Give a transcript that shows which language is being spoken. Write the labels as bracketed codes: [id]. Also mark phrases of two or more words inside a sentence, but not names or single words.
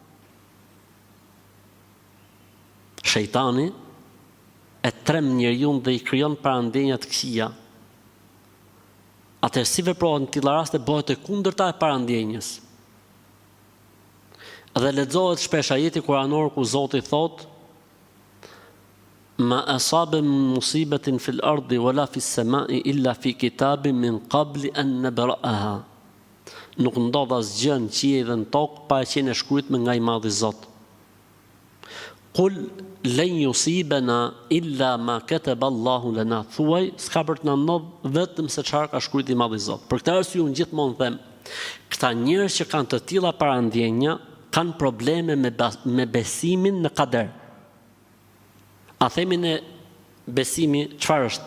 [sq] Shejtani e trem njeriu dhe i krijon parandjenja të këqija. Atëherë si veprohet në tilla raste bëhet e kundërta e parandjenjes. Dhe lexohet shpesh ajeti kuranor ku Zoti thotë: [ar] ما أصاب مصيبة في الأرض ولا في السماء إلا في كتاب من قبل أن نبرأها. [sq] Nuk ndodh asgjë në qiell dhe në tokë pa e qenë e shkruajtur nga i Madhi Zot. [ar] قل لن يصيبنا إلا ما كتب الله لنا. [sq] Thuaj, s'ka për të na ndodhur vetëm se çfarë ka shkruajtur i Madhi Zot. Për këtë arsye unë gjithmonë them, këta njerëz që kanë të tilla parandjenja kanë probleme me besimin në kader. A themin e besimi çfarë është?